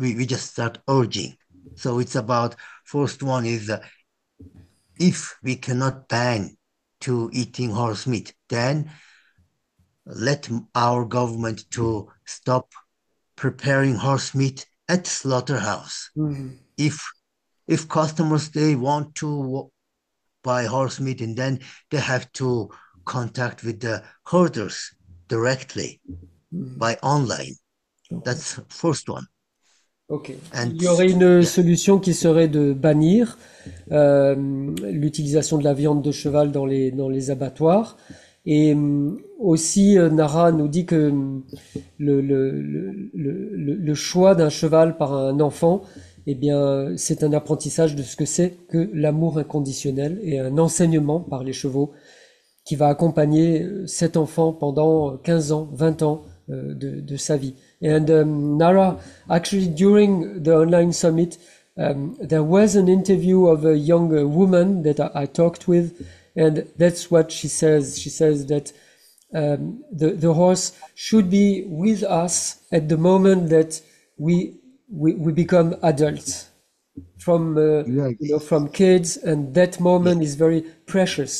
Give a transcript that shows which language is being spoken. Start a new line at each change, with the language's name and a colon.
English: We just start urging. So it's about, first one is if we cannot ban to eating horse meat, then let our government to stop preparing horse meat at slaughterhouse. If customers, they want to buy horse meat, and then they have to contact with the herders directly by online. That's first one. Ok.
French: Il y aurait une solution qui serait de bannir l'utilisation de la viande de cheval dans les abattoirs. Et aussi, Nara nous dit que le choix d'un cheval par un enfant, eh bien, c'est un apprentissage de ce que c'est que l'amour inconditionnel et un enseignement par les chevaux qui va accompagner cet enfant pendant 15 ans, 20 ans de sa vie.
English: And Nara, actually during the online summit, there was an interview of a young woman that I talked with, and that's what she says. She says that the horse should be with us at the moment that we become adults, from from kids, and that moment is very precious.